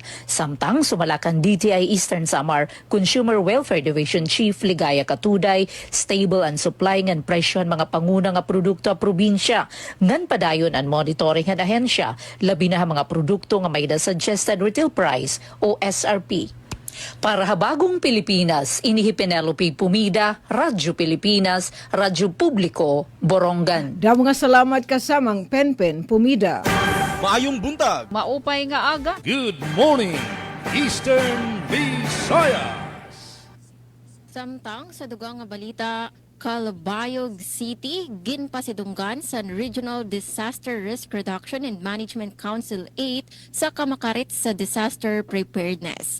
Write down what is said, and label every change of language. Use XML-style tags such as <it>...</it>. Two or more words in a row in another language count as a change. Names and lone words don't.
<war>Samtang sumalakan DTI Eastern Samar Consumer Welfare Division Chief Ligaya Katuday</war> <en>stable and supply</en> <war>ngan presyohan mga panguna nga produkto a probinsya ngan padayon ang monitoring nga ahensya labi na mga produkto nga may da</war> <en>suggested retail price</en> <war>o SRP.</war> <tl>Para habagong Pilipinas, inihi Penelope Pumida, Radyo Pilipinas, Radyo Publiko, Borongan.</tl> <war>Damo nga salamat kasamang Penpen Pumida.</war> <ceb>Maayong buntag.</ceb> <war>Maupay nga aga.</war> <en>Good morning, Eastern Visayas.</en> <war>Samtang sa dugang nga balita, Calbayog City, ginpasidunggan sa Regional Disaster Risk Reduction and Management Council 8 sa kamakarit sa</war> <en>disaster preparedness.</en>